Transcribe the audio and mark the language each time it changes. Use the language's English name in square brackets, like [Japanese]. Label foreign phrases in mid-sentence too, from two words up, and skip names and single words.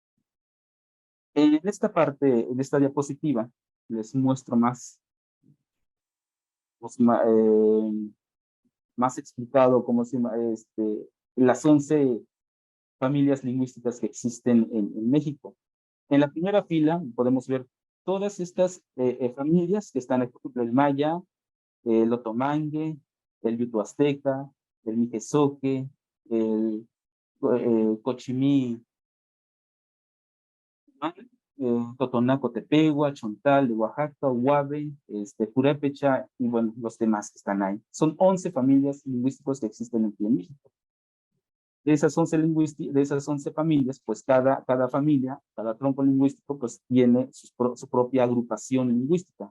[Spanish] En esta parte, en esta diapositiva, les muestro más explicado cómo se llama, las 11 familias lingüísticas que existen en México. En la primera fila podemos ver todas estas familias que están, por ejemplo, el maya, el otomangue, el yutoazteca, el mijezoque, el cochimí, totonaco tepegua, chontal de Oaxaca, huave, purépecha y bueno, los demás que están ahí. Son 11 familias lingüísticas que existen aquí en México. De esas 11 familias, pues cada familia, cada tronco lingüístico, pues tiene su propia agrupación lingüística.